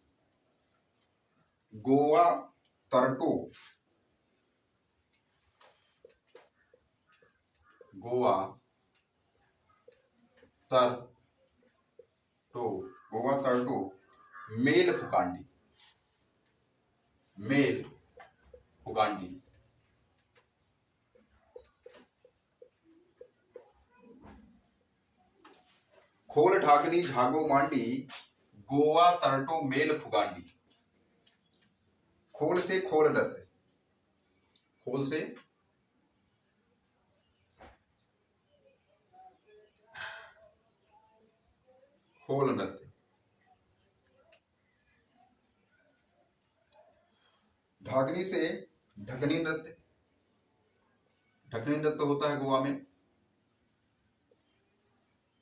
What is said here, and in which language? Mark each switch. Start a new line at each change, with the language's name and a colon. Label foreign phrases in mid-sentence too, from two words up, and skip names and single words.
Konkani: गोवा तरटो, गोवा तरटो, गोवा तरटो, मेल फुकांडी, मेल फुकांडी, खोल ढाकनी झागो मांडी, गोवा तरटो मेल फुगांडी।
Hindi: खोल से खोल नृत्य, खोल से खोल नृत्य, ढाकनी से ढकनी नृत्य, ढकनी नृत्य होता है गोवा में।